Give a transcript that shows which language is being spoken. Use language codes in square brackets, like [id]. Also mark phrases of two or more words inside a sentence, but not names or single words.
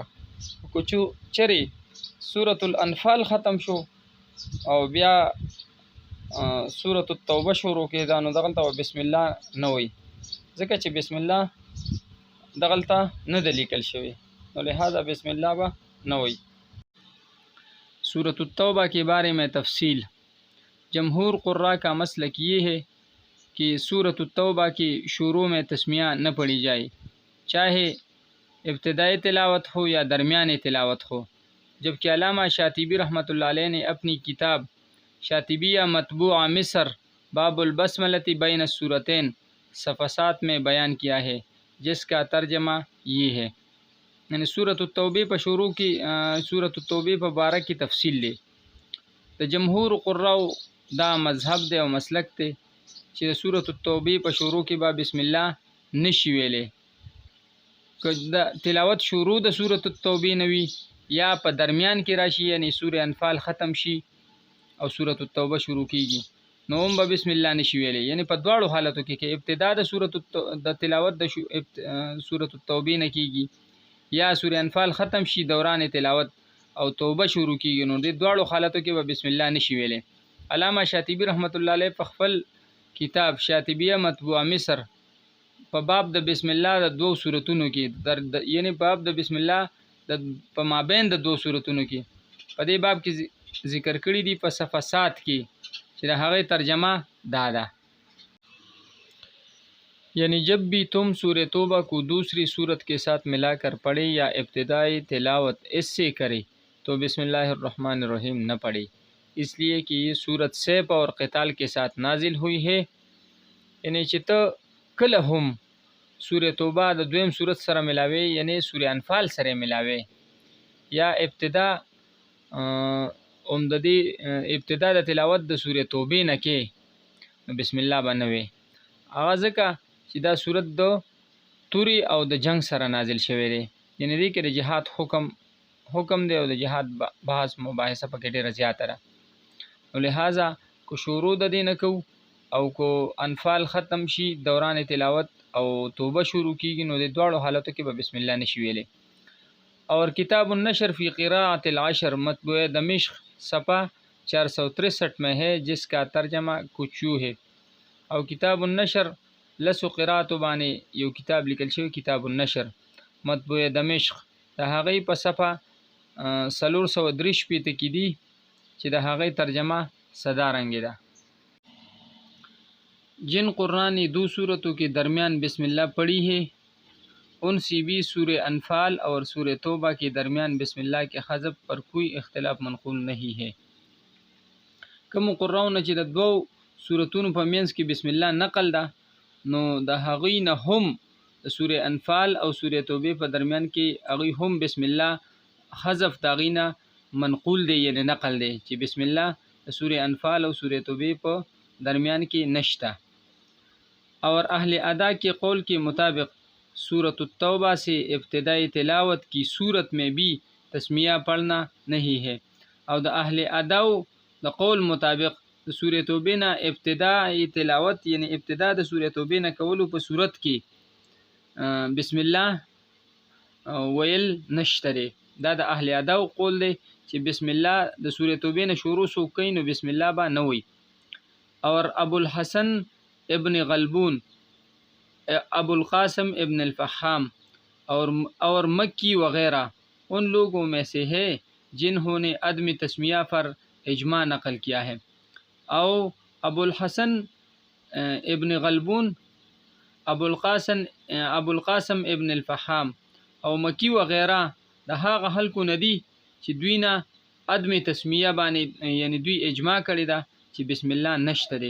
[ps] کو چېرې سورۃ الانفال ختم شو او بیا سورۃ التوبه شروع کېده نو دغلته بسم الله نه وی، ځکه چې بسم الله دغلته نه دی لیکل شوی نو لہذا بسم الله به نه وی. [ur] سورۃ التوبہ کے بارے میں تفصیل. جمہور قراء کا مسلک یہ ہے کہ سورۃ التوبہ کی شروع میں تسمیہ نہ پڑھی جائے، چاہے ابتدائی تلاوت ہو یا درمیانی تلاوت ہو، جبکہ علامہ شاطبی [ar] رحمۃ اللہ علیہ [ur] نے اپنی کتاب شاطبیہ مطبوعہ مصر باب البسملۃ بین السورتین صفحہ 7 میں بیان کیا ہے، جس کا ترجمہ یہ ہے. یعنی سورۃ التوبہ پر شروع کی سورۃ التوبہ پر بارہ کی تفصیل لے. [ps] د جمهور قراء دا مذهب دی او مسلک دی چې د سورۃ التوبہ په شروع کې به بسم الله نشي ویلی. که د تلاوت شروع د سورۃ التوبہ نه وي یا په درمیان کې راشي، یعنی سورۃ انفال ختم شي او سورۃ التوبہ شروع کیږي نو هم به بسم الله نشي ویلی. یعنی په دواړو حالتو کې ابتدا د تلاوت د سورۃ التوبہ نه کیږي یا سورۃ انفال ختم شي دوران تلاوت او توبه شروع کیږي نو د دواړو حالتو کې به بسم الله نشي ویلی. علامہ شاطبی [ar] رحمۃ اللہ علیہ [ps] په خپل کتاب شاطبیہ مطبوعہ مصر په باب د بسم الله د دوو صورتونو کې یعنی باب د بسم الله په مابین د دوو صورتونو کې په دې باب کې ذکر کړی دی په صفحه 7 کې چې د هغې ترجمه دا ده. [ur] یعنی جب بھی تم سورہ توبہ کو دوسری صورت کے ساتھ ملا کر پڑھے یا ابتدائی تلاوت اس سے کرے تو [ar] بسم اللہ الرحمن الرحیم [ur] نہ پڑھے، اس لیے کہ یہ صورت سیف اور قتال کے ساتھ نازل ہوئی ہے. [ps] یعنی چې ته کله هم سورہ توبہ د دویم صورت سره ملاوي یعنی سورہ انفال سره ملاوي یا ابتدا د دې ابتدا د تلاوت د سورہ توبې نه کې نو بسم الله به نه وي. هغه ځکه چې دا صورت د توري او د جنگ سره نازل شوی دی، یعنی دې کې د جهاد حکم دی او د جهاد بحث مباحثه پکې ډېره زیاته ده. نو لہذا کو شروع د دې نه کوو او کو انفال ختم شي دوران تلاوت او توبه شروع کیږي نو د دواړو حالتو کې به بسم الله نشي ویلی. [ur] اور کتاب النشر فی قراءۃ العشر مطبوع دمشق صفحہ 463 میں ہے، جس کا ترجمہ کچھ یوں ہے. [ps] او کتاب النشر لسو قرات باندې یو کتاب لیکل شوی کتاب النشر مطبوع دمشق د هغې په صفحه 433 کې دی چې د هغې ترجمه سدا رنګ ده. [ur] جن قراء نے دو صورتوں کے درمیان بسم اللہ پڑھی ہے ان سے بھی سورہ انفال اور سورہ توبہ کے درمیان بسم اللہ کے حذف پر کوئی اختلاف منقول نہیں ہے. [ps] کوم قراءونه چې د دوو صورتونو په منځ کې بسم الله نقل ده نو د هغوی نه هم سورې انفال او سورې توبې په درمیان کې هغوی هم بسم الله حذف د هغوی نه منقول دی یعنی نقل دی چې بسم الله د سورې انفال او سورې توبې په درمیان کې نشته. [ur] اور اہل ادا کے قول کے مطابق سورۃ التوبہ سے ابتدائی تلاوت کی صورت میں بھی تسمیہ پڑھنا نہیں ہے. [ps] اور دا اہل اداو دا قول مطابق سورۃ توبہ نه ابتدائی تلاوت یعنی ابتدا د سورۃ توبہ نه کولو په صورت کې بسم الله ویل نشته دی. دا د اهل اداو قول دی چې بسم الله د سورۃ توبہ نه شروع کوي نو بسم الله با نه وي. [ur] اور ابو الحسن ابن غلبون ابو القاسم ابن الفحام اور مکی وغیرہ ان لوگوں میں سے ہے جنہوں نے عدم تسمیہ پر اجماع نقل کیا ہے. [ps] او ابو الحسن ابن غلبون ابو القاسم ابن الفحام او مکی وغیرہ د هغه خلکو نه دي چې دوی نه عدم تسمیه باندې یعنی دوی اجماع کړی ده چې بسم الله نشته دی.